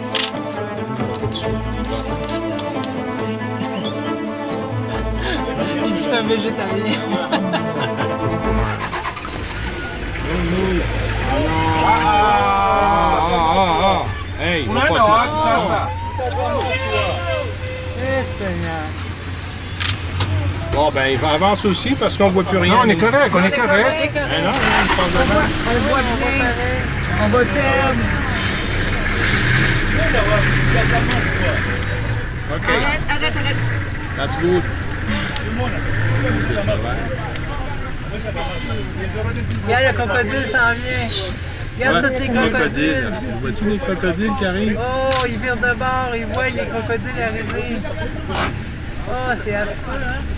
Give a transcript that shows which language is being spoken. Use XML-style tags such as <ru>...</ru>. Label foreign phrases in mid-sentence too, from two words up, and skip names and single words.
<fr>Il dit c'est un végétarien. Hey, on va</fr> <sw>Unaenda</sw> <fr>pas</fr> <sw>wapi sasa?</sw> <fr>Eh Seigneur. Bon, ben, il va avancer aussi parce qu'on voit plus rien. Non, on est correct, on est correct. Ben non, il passe devant. On voit bien. On va perdre.</fr> <en>OK,</en> <fr>Arrête.</fr> <en>that's good.</en> <fr>Regarde, le crocodile s'en vient. Regarde tous les crocodiles. Vois-tu les crocodiles qui arrivent? Oh, ils virent de bord, ils voient les crocodiles arriver. Oh, c'est affreux, hein?</fr>